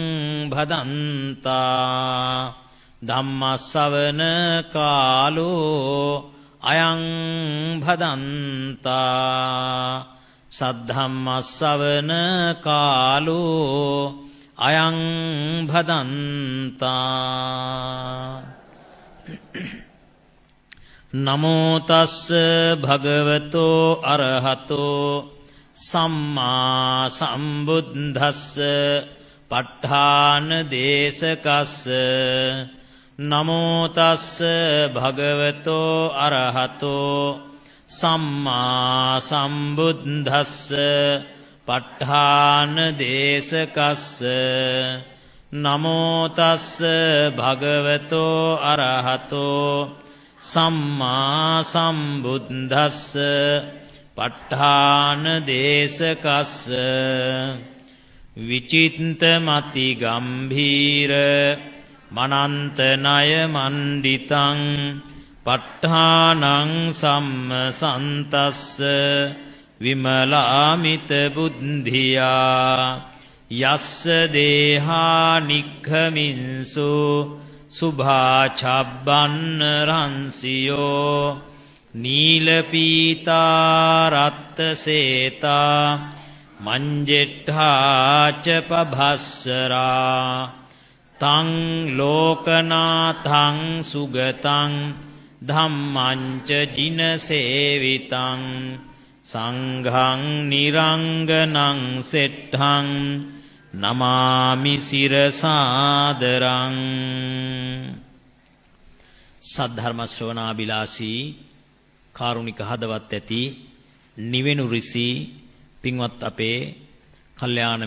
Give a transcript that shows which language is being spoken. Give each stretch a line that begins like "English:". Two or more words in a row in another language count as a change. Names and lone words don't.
Pali: භදන්තා ධම්මස්සවන කාලෝ අයං භදන්තා සද්ධම්මස්සවන කාලෝ අයං භදන්තා නමෝ තස්ස භගවතෝ අරහතෝ සම්මා සම්බුද්දස්ස ප ဋ ාණ දේශකස්ස නමෝ තස්ස භගවතෝ අරහතෝ සම්මා සම්බුද්දස්ස ප ဋ ාණ දේශකස්ස නමෝ තස්ස භගවතෝ අරහතෝ සම්මා සම්බුද්දස්ස ප ဋ ාණ දේශකස්ස විචිත්තමති ගම්භීර මනන්ත ණය මණ්ඩිතං ප ဋ ාණං සම්මසන්තස්ස විමලාමිත බුද්ධියා යස්ස දේහා නික්ඛමින්සු සුභාචබ්බන්න රංසියෝ නීලපීතා රත්ත-සේතා මංජෙට්ඨාච පභස්සරා තං ලෝකනාථං සුගතං ධම්මංච ජිනසේවිතං සංඝං නිරංගනං සෙට්ඨං නමාමි සිරසාදරං.
Sinhala: සද්ධර්ම ශ්‍රවණාබිලාසී කාරුණික හදවත් ඇති නිවෙනු ඍසි පින්වත් අපේ කල්යාණ